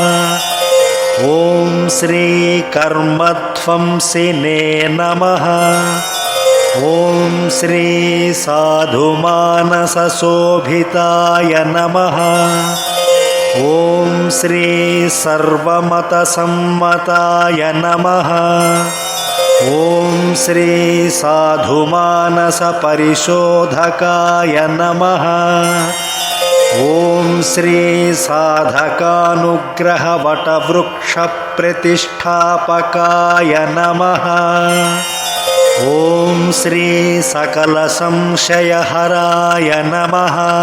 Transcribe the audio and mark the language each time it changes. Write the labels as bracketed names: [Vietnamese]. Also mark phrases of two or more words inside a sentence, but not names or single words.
[Sanskrit] ಓಂ ಶ್ರೀ ಕರ್ಮಧ್ವಂಸಿನೇ ನಮಃ. ಓಂ ಶ್ರೀ ಸಾಧುಮಾನಸಶೋಭಿತಾಯ ನಮಃ. ಓಂ ಶ್ರೀ ಸರ್ವಮತಸಮ್ಮತಾಯ ನಮಃ. ఓం శ్రీ సాధుమానస పరిశోధకాయ నమః. ఓం శ్రీ సాధకానుగ్రహ వటవృక్ష ప్రతిష్టాపకాయ నమః. ఓం శ్రీ సకల సంశయహరాయ నమః.